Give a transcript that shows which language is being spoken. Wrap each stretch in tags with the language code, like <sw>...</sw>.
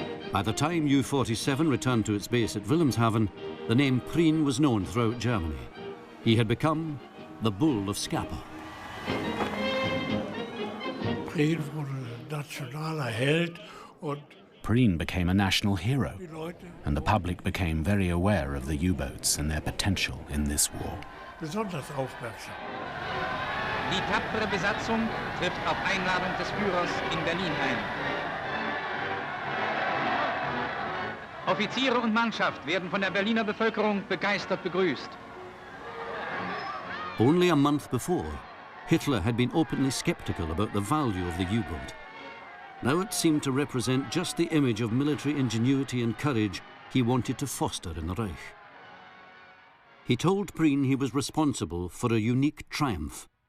<en>By the time U-47 returned to its base at Wilhelmshaven, the name Prien was known throughout Germany. He had become the Bull of Scapa.</en> <de>Prien wurde nationaler Held und</de> <en>Prien became a national hero, and the public became very aware of the U-boats and their potential in this war.</en> <de>besonders aufmerksam. Die tapfere Besatzung trifft auf Einladung des Führers in Berlin ein. Offiziere und Mannschaft werden von der Berliner Bevölkerung begeistert begrüßt.</de> <en>Only a month before, Hitler had been openly skeptical about the value of the U-boat. Now it seemed to represent just the image of military ingenuity and courage he wanted to foster in the Reich. He told Prien he was responsible for a unique triumph.</en>